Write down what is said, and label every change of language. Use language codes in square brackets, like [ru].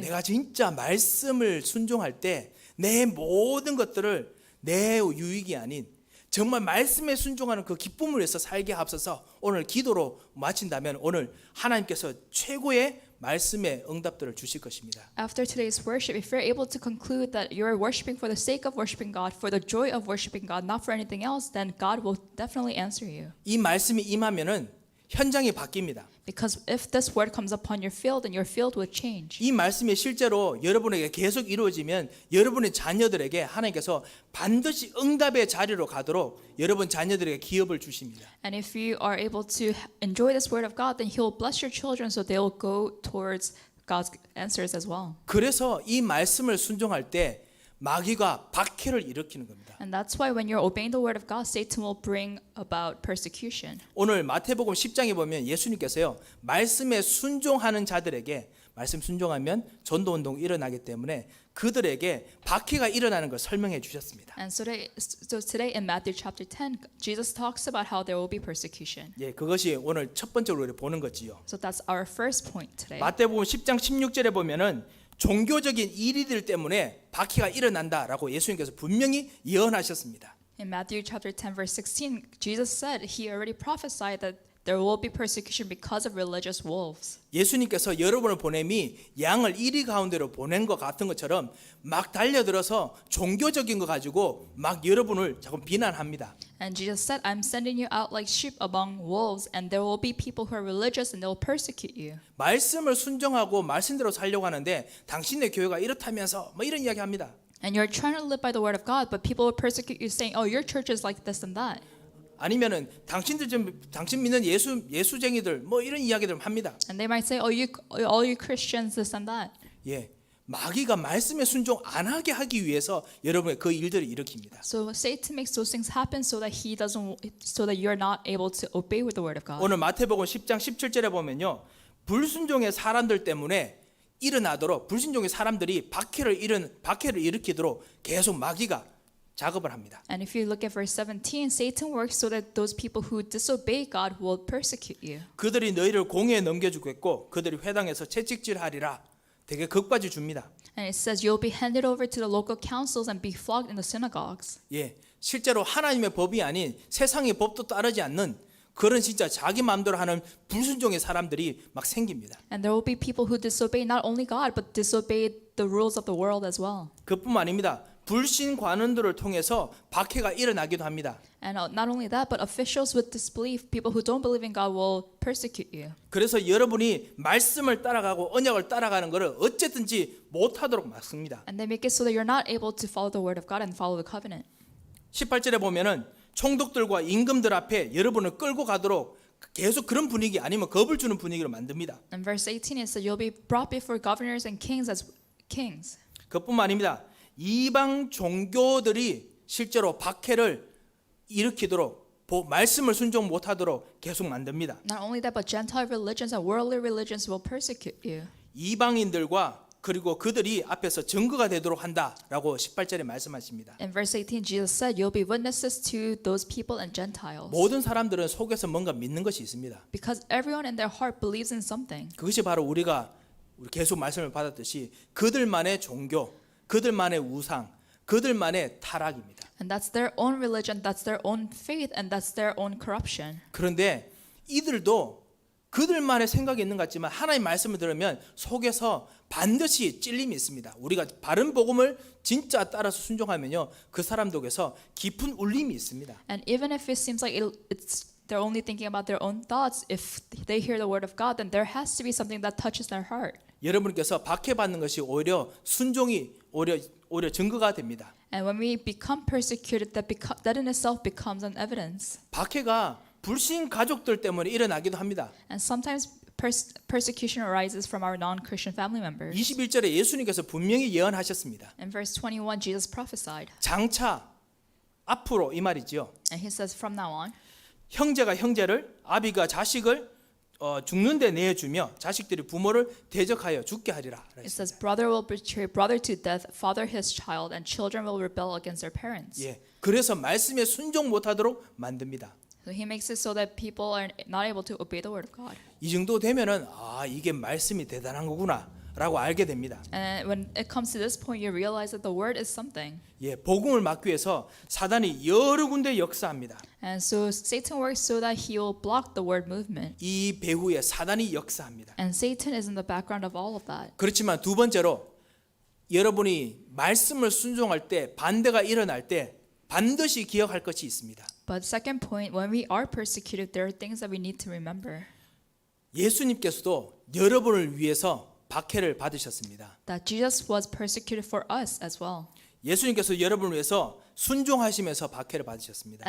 [ko] 내가 진짜 말씀을 순종할 때 내 모든 것들을 내 유익이 아닌 정말 말씀에 순종하는 그 기쁨을 위해서 살게 하옵소서. 오늘 기도로 마친다면 오늘 하나님께서 최고의 말씀의 응답들을 주실 것입니다. [en] After today's worship, if you're able to conclude that you're worshiping for the sake of worshiping God, for the joy of worshiping God, not for anything else, then God will definitely answer you. [ko] 이 말씀이 임하면은 현장이 바뀝니다. [en] Because if this word comes upon your field, then your field will change. [ko] 이 말씀이 실제로 여러분에게 계속 이루어지면 여러분의 자녀들에게 하나님께서 반드시 응답의 자리로 가도록 여러분 자녀들에게 기업을 주십니다. [en] And if you are able to enjoy this word of God, then He will bless your children so they will go towards God's answers as well. [ko] 그래서 이 말씀을 순종할 때 마귀가 박해를 일으키는 겁니다. [en] And that's why when you're obeying the word of God, Satan will bring about persecution. [ko] 오늘 마태복음 10장에 보면 예수님께서요. 말씀에 순종하는 자들에게 말씀 순종하면 전도운동이 일어나기 때문에 그들에게 박해가 일어나는 걸 설명해 주셨습니다. [en] And so today in Matthew chapter 10, Jesus talks about how there will be persecution. [ko] 예, 그것이 오늘 첫 번째로 우리 보는 거지요. [en] So that's our first point today. [ko] 마태복음 10장 16절에 보면은 종교적인 일이들 때문에 박해가 일어난다라고 예수님께서 분명히 예언하셨습니다. [en] In Matthew chapter 10 verse 16, Jesus said he already prophesied that there will be persecution because of religious wolves. [ko] 예수님께서 여러분을 보냄이 양을 이리 가운데로 보낸 것 같은 것처럼 막 달려들어서 종교적인 거 가지고 막 여러분을 자꾸 비난합니다. [en] And Jesus said, I'm sending you out like sheep among wolves, and there will be people who are religious and they will persecute you. [ko] 말씀을 순종하고 말씀대로 살려고 하는데 당신의 교회가 이렇다면서 뭐 이런 이야기 합니다. [en] And you're trying to live by the word of God, but people will persecute you saying, oh, your church is like this and that. [ko] 아니면은 당신 믿는 예수쟁이들 뭐 이런 이야기들 합니다. [en] And they might say, oh, all you Christians, this and that. [ko] 예, 마귀가 말씀에 순종 안 하게 하기 위해서 여러분의 그 일들을 일으킵니다. [en] So Satan makes those things happen so that so that you're not able to obey with the word of God. [ko] 오늘 마태복음 10장 17절에 보면요, 불순종의 사람들 때문에 일어나도록 불순종의 사람들이 박해를 일으키도록 계속 마귀가 작업을 합니다. [en] And if you look at verse 17, Satan works so that those people who disobey God will persecute you. [ko] 그들이 너희를 공회에 넘겨주겠고 그들이 회당에서 채찍질하리라. 되게 겁까지 줍니다. [en] And it says you'll be handed over to the local councils and be flogged in the synagogues. [ko] 예, 실제로 하나님의 법이 아닌 세상의 법도 따르지 않는 그런 진짜 자기 마음대로 하는 불순종의 사람들이 막 생깁니다. [en] And there will be people who disobey not only God but disobey the rules of the world as well. [ko] 그뿐만 아닙니다. 불신 관원들을 통해서 박해가 일어나기도 합니다. [en] And not only that, but officials with disbelief, people who don't believe in God, will persecute you. [ko] 그래서 여러분이 말씀을 따라가고 언약을 따라가는 것을 어쨌든지 못하도록 막습니다. [en] And they make it so that you're not able to follow the word of God and follow the covenant. [ko] 18절에 보면은 총독들과 임금들 앞에 여러분을 끌고 가도록 계속 그런 분위기 아니면 겁을 주는 분위기로 만듭니다. [en] In verse 18, it said you'll be brought before governors and kings as kings. [ko] 그뿐만 아닙니다. 이방 종교들이 실제로 박해를 일으키도록 말씀을 순종 못하도록 계속 만듭니다. [en] Not only that, but Gentile religions and worldly religions will persecute you. [ko] 이방인들과 그리고 그들이 앞에서 증거가 되도록 한다라고 18절에 말씀하십니다. [en] In verse 18, Jesus said, you'll be witnesses to those people and Gentiles. [ko] 모든 사람들은 속에서 뭔가 믿는 것이 있습니다. [en] Because everyone in their heart believes in something. [ko] 그것이 바로 우리가 계속 말씀을 받았듯이 그들만의 종교, 그들만의 우상, 그들만의 타락입니다. [en] And that's their own religion, that's their own faith, and that's their own corruption. [ko] 그런데 이들도 그들만의 생각이 있는 것 같지만 하나님 말씀을 들으면 속에서 반드시 찔림이 있습니다. 우리가 바른 복음을 진짜 따라서 순종하면요, 그 사람들에게서 깊은 울림이 있습니다. [en] And even if it seems like they're only thinking about their own thoughts, if they hear the word of God, then there has to be something that touches their heart. [ko] 여러분께서 박해받는 것이 오히려 순종이 오히려 증거가 됩니다. [en] And when we become persecuted, that in itself becomes an evidence. [ko] 박해가 불신 가족들 때문에 일어나기도 합니다. [en] And sometimes persecution arises from our non-Christian family members. [ko] 21절에 예수님께서 분명히 예언하셨습니다. [en] In verse 21, Jesus prophesied, [ko] 장차 앞으로 이 말이죠. [en] and he says, from now on, [ko] 형제가 형제를, 아비가 자식을 죽는데 내어주며 자식들이 부모를 대적하여 죽게 하리라. [en] it says, brother will betray brother to death, father his child, and children will rebel against their parents. [ko] 예, 그래서 말씀에 순종 못하도록 만듭니다. [en] So he makes it so that people are not able to obey the word of God. [ko] 이 정도 되면은 이게 말씀이 대단한 거구나라고 알게 됩니다. [en] And when it comes to this point, you realize that the word is something. [ko] 예, 복음을 막기 위해서 사단이 여러 군데 역사합니다. [en] And so Satan works so that he will block the word movement. [ko] 이 배후에 사단이 역사합니다. [en] And Satan is in the background of all of that. [ko] 그렇지만 두 번째로 여러분이 말씀을 순종할 때 반대가 일어날 때 반드시 기억할 것이 있습니다. [en] But second point, when we are persecuted, there are things that we need to remember. [ko] 예수님께서도 여러분을 위해서 박해를 받으셨습니다. [en] That Jesus was persecuted for us as well. [ko] 예수님께서 여러분을 위해서 순종하시면서 박해를 받으셨습니다.